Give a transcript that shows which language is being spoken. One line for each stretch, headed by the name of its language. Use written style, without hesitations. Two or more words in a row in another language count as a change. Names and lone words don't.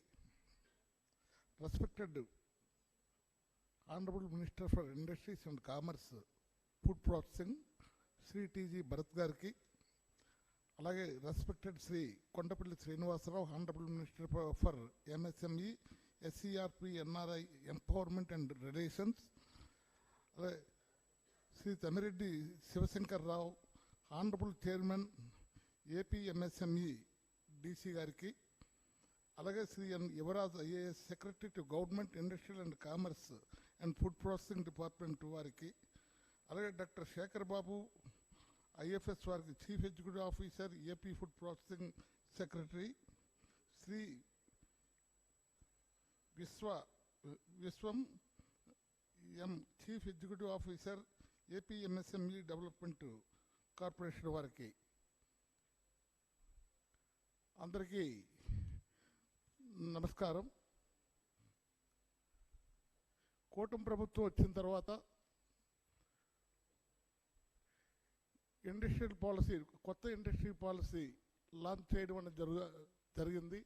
English: Respected Honorable Minister for Industries and Commerce, Food Processing, Sri T.G. Bharath Garki, alage respected Sri Kondapalli Srinivas, Honorable Minister for MSME, SCRP, NRI, Empowerment and Relations, Sri Tamireddy Sivasankar Rao, Honorable Chairman, AP MSME, DC Garki, alage Sri N. Yuvraj IAS, Secretary to Government, Industrial and Commerce and Food Processing Department Variki, alage Dr. Shekhar Babu, IFS Variki, Chief Executive Officer, AP Food Processing Secretary, Sri Viswam M, Chief Executive Officer, AP MSME Development Corporation Variki.
Telugu: Andariki నమస్కారం. కూటమి ప్రభుత్వం వచ్చిన తర్వాత
English: industrial policy,
Telugu: కొత్త
English: industry policy launch
Telugu: చేయడం అనేది జరిగింది.